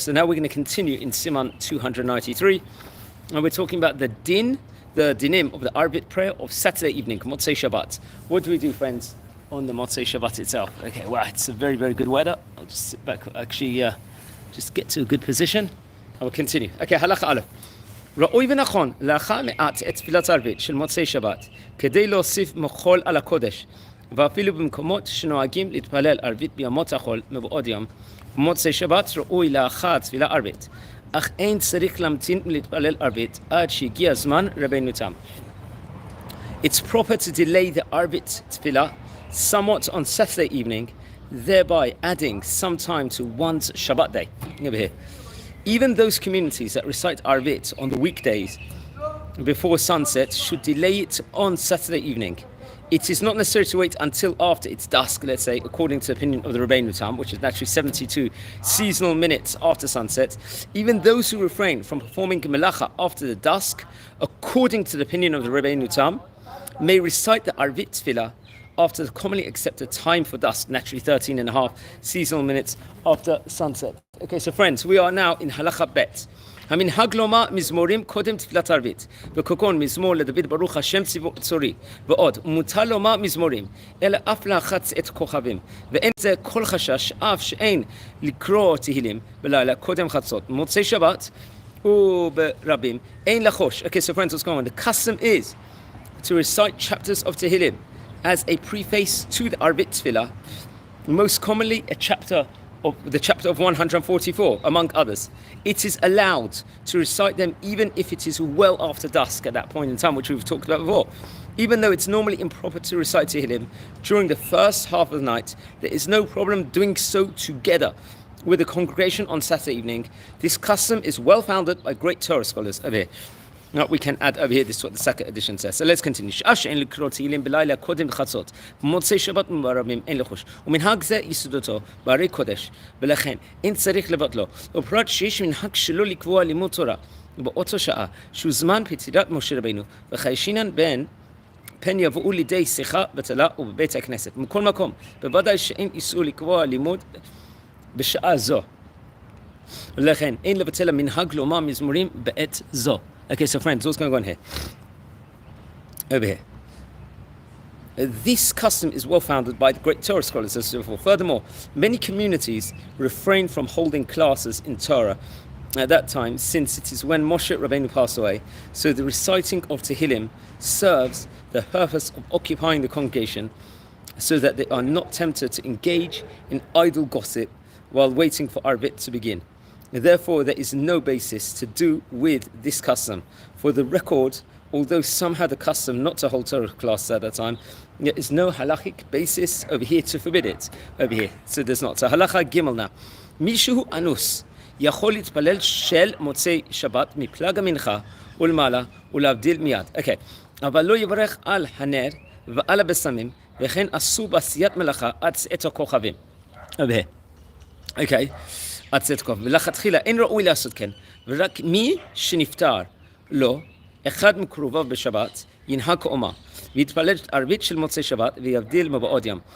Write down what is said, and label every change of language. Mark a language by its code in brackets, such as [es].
[en] So now we're going to continue in Siman 293. And we're talking about the dinim of the Arbit prayer of Saturday evening, Motzei Shabbat. What do we do, friends, on the Motzei Shabbat itself? Okay, wow, it's a very, very good weather. I'll just sit back, actually, just get to a good position. I will continue. Okay, halacha aleph. [he] ראוי ונכון לאחר מעט את תפילת ערבית של מוצאי שבת כדי להוסיף מחול על הקודש ואפילו במקומות שנוהגים להתפלל ערבית בימות החול מבעוד יום במוצאי שבת ראוי לאחר תפילה ערבית אך אין צריך להמתין להתפלל ערבית עד שהגיע זמן רבינו תם. [en] It's proper to delay the Arbit tefillah somewhat on Saturday evening, thereby adding some time to one's Shabbat day. Over here. Even those communities that recite Arbit on the weekdays before sunset should delay it on Saturday evening. It is not necessary to wait until after it's dusk, let's say, according to the opinion of the Rabbeinu Tam, which is naturally 72 seasonal minutes after sunset. Even those who refrain from performing melacha after the dusk, according to the opinion of the Rabbeinu Tam, may recite the Arbit tefillah after the commonly accepted time for dusk, naturally 13 and a half seasonal minutes after sunset. Okay, so friends, we are now in Halacha Bet. [he] המנהג לומר מזמורים קודם תפילת ערבית, וכגון מזמור לדוד ברוך השם צורי, ועוד, מותר לומר מזמורים, אלא אף לחץ את כוכבים, ואין זה כל חשש, אף שאין לקרוא תהילים בלילה קודם חצות. מוצאי שבת וברבים, אין לחוש. [en] Okay, so friends, what's going on? The custom is to recite chapters of Tehillim as a preface to the Arbit Tefillah, most commonly the chapter of 144, among others. It is allowed to recite them even if it is well after dusk at that point in time, which we've talked about before. Even though it's normally improper to recite Tehillim during the first half of the night, there is no problem doing so together with the congregation on Saturday evening. This custom is well founded by great Torah scholars over here. Now we can add over here, this is what the second edition says. So let's continue. [he] שעה שאין לקרוא תהילים בלילה קודם חצות, במוצאי שבת וברבים אין לחוש. ומנהג זה יסודותו בהרי קודש, ולכן אין צריך לבטלו. ופרט שיש מנהג שלא לקבוע לימוד תורה באותו שעה, שהוא זמן פטירת משה רבינו, וחיישינן פן יבואו לידי שיחה בטלה ובבית הכנסת. מכל מקום, בוודאי שאין איסור לקבוע לימוד בשעה זו. ולכן אין לבטל המנהג לומר מזמורים בעת זו. [en] Okay, so friends, what's going on here? Over here. This custom is well founded by the great Torah scholars as before. Furthermore, many communities refrain from holding classes in Torah at that time, since it is when Moshe Rabbeinu passed away. So the reciting of Tehillim serves the purpose of occupying the congregation so that they are not tempted to engage in idle gossip while waiting for Arbit to begin. Therefore, there is no basis to do with this custom. For the record, although some had the custom not to hold Torah classes at that time, there is no halachic basis over here to forbid it. Over here, so there's not. So halacha gimel now. [he] Mishu anus יכול להתפלל של מוצאי שבת מפלג המנחה ולמעלה ולהבדיל מיד. Okay. אבל לא יברך על הנר ועל הבשמים, וכן אסור בעשיית מלאכה עד צאת הכוכבים. [en] over here. Okay. [he] עד צאת הכוכבים. ולכתחילה אין ראוי לעשות כן, ורק מי שנפטר לו, אחד מקרוביו בשבת, ינהג כאומה, ויתפלל ערבית של מוצאי שבת, ויבדיל מבעוד ים.